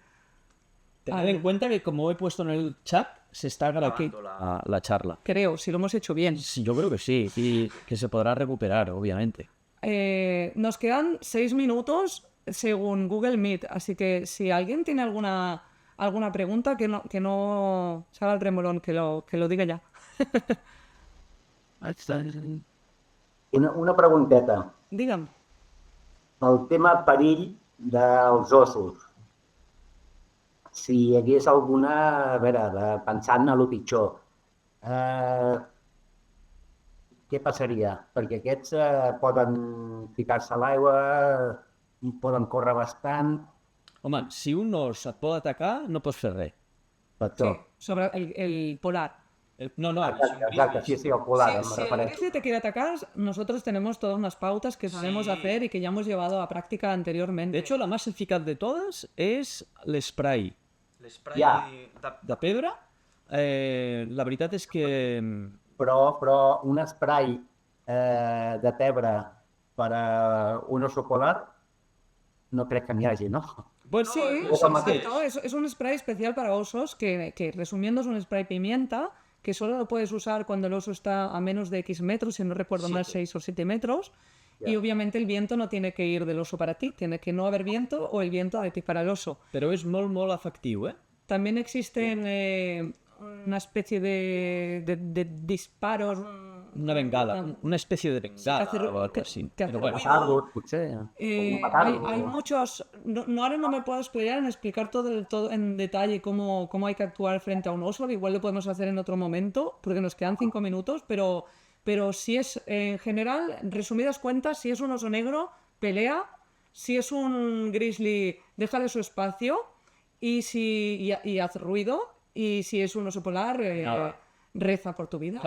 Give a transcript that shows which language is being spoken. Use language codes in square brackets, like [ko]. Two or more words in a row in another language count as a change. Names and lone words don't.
[es] Tened en cuenta que como he puesto en el chat, se está grabando la charla. Creo, si lo hemos hecho bien. Sí, yo creo que sí, y que se podrá recuperar, obviamente. Nos quedan 6 minutos según Google Meet, así que si alguien tiene alguna pregunta, que no salga el remolón, que lo diga ya. [ca] Una pregunteta. Digue'm. El tema perill dels ossos. Si hi hagués alguna, a veure, pensant en el pitjor, què passaria? Perquè aquests poden ficar-se a l'aigua, poden córrer bastant... Home, si un os et pot atacar, no pots fer res. Sí, sobre el polar. No, exacte, sí, el polar. [es] Si el grizzly te quiere atacar, nosotros tenemos todas unas pautas que sabemos hacer y que ya hemos llevado a práctica anteriormente. De hecho, la más eficaz de todas es l'spray. [ca] L'spray de pedra. La veritat és que... Però un spray de pebre per a un oso polar no crec que n'hi hagi, ¿no? [es] Bueno, sí, exacto. Es un spray especial para osos que resumiendo es un spray pimienta que solo lo puedes usar cuando el oso está a menos de X metros, si no recuerdo mal, 6 o 7 metros. Y obviamente el viento no tiene que ir del oso para ti, tiene que no haber viento o el viento de ti para el oso. [ca] Pero es molt efectiu, ¿eh? [es] También existen una especie de disparos... Una bengala, una especie de bengala o algo así. Pero bueno. Hay muchos... ahora no me puedo explicar todo en detalle cómo hay que actuar frente a un oso, igual lo podemos hacer en otro momento, porque nos quedan 5 minutos, pero si es, en general, resumidas cuentas, si es un oso negro, pelea, si es un grizzly, déjale su espacio, y haz ruido, y si es un oso polar, reza por tu vida.